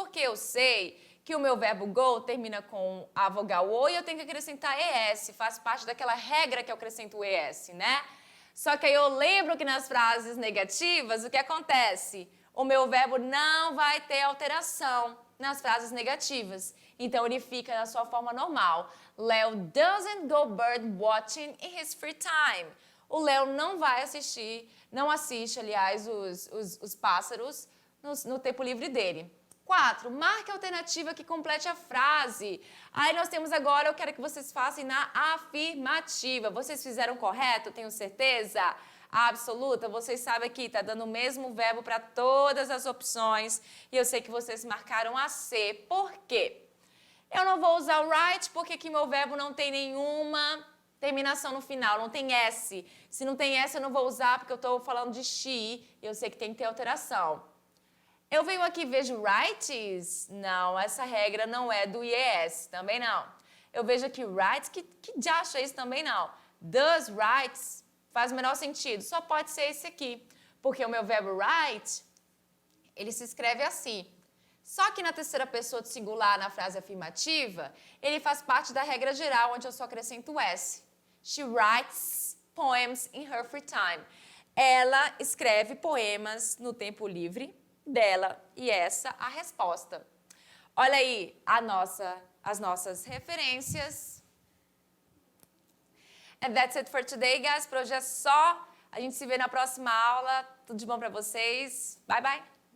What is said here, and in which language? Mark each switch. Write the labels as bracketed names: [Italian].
[Portuguese] Porque eu sei que o meu verbo go termina com a vogal O e eu tenho que acrescentar ES, faz parte daquela regra que eu acrescento o ES, né? Só que aí eu lembro que nas frases negativas, o que acontece? O meu verbo não vai ter alteração nas frases negativas. Então, ele fica na sua forma normal. [English] Léo doesn't go bird watching in his free time. [Portuguese] O Léo não vai assistir, não assiste, aliás, os pássaros no tempo livre dele. 4. Marque a alternativa que complete a frase. Aí nós temos agora, eu quero que vocês façam na afirmativa. Vocês fizeram correto? Tenho certeza? Absoluta. Vocês sabem aqui, tá dando o mesmo verbo para todas as opções. E eu sei que vocês marcaram a C. Por quê? Eu não vou usar o right porque aqui meu verbo não tem nenhuma terminação no final, não tem S. Se não tem S, eu não vou usar porque eu estou falando de she e eu sei que tem que ter alteração. Eu venho aqui e vejo rights? Não, essa regra não é do IES, também não. Eu vejo aqui rights, que diacho é isso? Também não. Does rights faz o menor sentido, só pode ser esse aqui. Porque o meu verbo right, ele se escreve assim. Só que na terceira pessoa do singular, na frase afirmativa, ele faz parte da regra geral, onde eu só acrescento o S. [English] She writes poems in her free time. [Portuguese] Ela escreve poemas no tempo livre dela, e essa a resposta. Olha aí as nossas referências. [English] And that's it for today, guys. [Portuguese] Por hoje é só. A gente se vê na próxima aula. Tudo de bom para vocês. [English] Bye, bye.